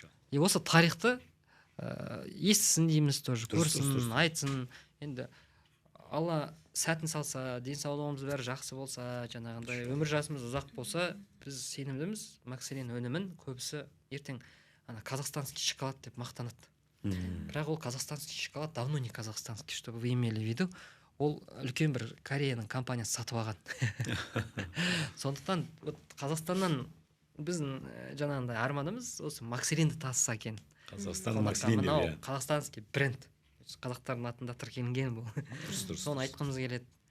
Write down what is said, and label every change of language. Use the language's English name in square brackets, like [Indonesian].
[Kazakh] И осы тарихты естісін дейміз тоже, көрсін, айтсын. Енді Алла сәтін салса, денсаулығымыз бәрі жақсы болса, жаңағындай өмір жасымыз ұзақ болса, біз сенімдіміз, Макселин өнімін көбісі ертең ана казахстанский шоколад деп мақтанады. Бірақ ол [Russian] казахстанский шоколад давно не казахстанский, чтобы вы имели в виду. [Kazakh] Ол үлкен бір Кореяның компаниясы сатып алған. Сондықтан Қазақстаннан біздің жаңағындай арманымыз осы Макселинді тасыса екен. Қазақстан Макселин деп. Қазақстанский бренд. Қазақтардың атында тіркелген бұл. Соны айтқымыз келеді.